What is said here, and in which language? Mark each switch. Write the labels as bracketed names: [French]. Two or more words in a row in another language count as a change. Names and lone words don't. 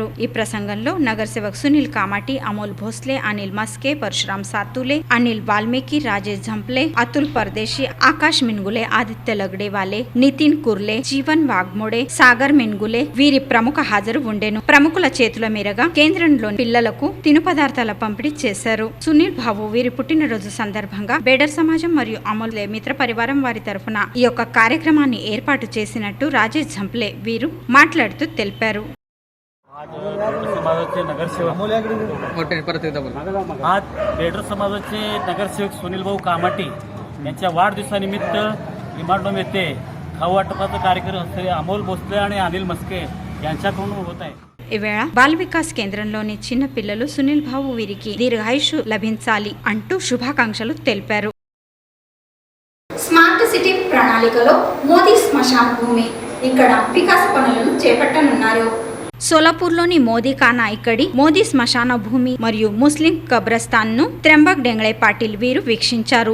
[Telugu] ఈ ప్రసంగంలో నగర్ సేవక్ సునీల్ కామాటి, అమోల్ భోస్లే, అనిల్ మస్కే, పరశురామ్ సాతులే, అనిల్ వాల్మీకి, రాజేష్ झंपले, అతుల్ పరదేశీ, ఆకాష్ మిన్గులే, ఆదిత్య లగ్డేవాలే, నితిన్ కుర్లే, జీవన్ వాగ్మోడే, సాగర్ మిన్గులే వీరి ప్రముఖ హాజరు ఉండెను. ప్రముఖుల చేతుల మీదుగా కేంద్రంలోని పిల్లలకు తిను పదార్థాల పంపిణీ చేశారు. సునీల్ బాబు వీరి పుట్టినరోజు సందర్భంగా బేడర్ సమాజం మరియు అమోల్ మిత్ర పరివారం వారి తరఫున ఈ యొక్క కార్యక్రమాన్ని ఏర్పాటు చేసినట్టు రాజేష్ झंपले వీరు మాట్లాడుతూ తెలిపారు. [Marathi] आज समाजाचे नगरसेवक आज बेडर समाजाचे नगरसेवक सुनील भाऊ कामाटी यांच्या वाढदिवसानिमित्त इमारडोम येथे खाऊ वाटपाचा कार्यक्रम अमोल भोसले आणि अनिल मस्के यांच्याकडून होत आहे. [Telugu] ఈ వేళ బాల వికాస్ కేంద్రంలోని చిన్న పిల్లలు సునీల్ బాబు వీరికి దీర్ఘాయుషు లభించాలి అంటూ శుభాకాంక్షలు తెలిపారు. స్మార్ట్ సిటీ ప్రణాళికలో మోదీ శ్మశాన భూమి ఇక్కడ వికాస పనులను చేపట్టనున్నారు. సోలాపూర్లోని మోదీ ఖానా ఇక్కడి మోదీ శ్మశాన భూమి మరియు ముస్లిం కబ్రస్థాన్ ను త్రంబక్ డెంగళే పాటిల్ వీరు వీక్షించారు.